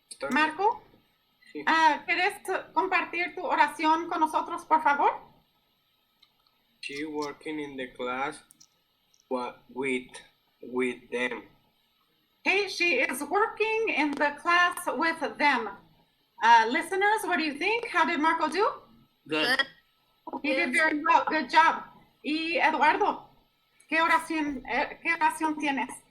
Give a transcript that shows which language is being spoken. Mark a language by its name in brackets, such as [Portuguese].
[Spanish] Marco, ¿quieres compartir tu oración con nosotros, por favor? [English] She working in the class with them. Hey, she is working in the class with them. Listeners, what do you think? How did Marco do? Good. He did very well. Good job. [Spanish] Y Eduardo, ¿qué oración tienes?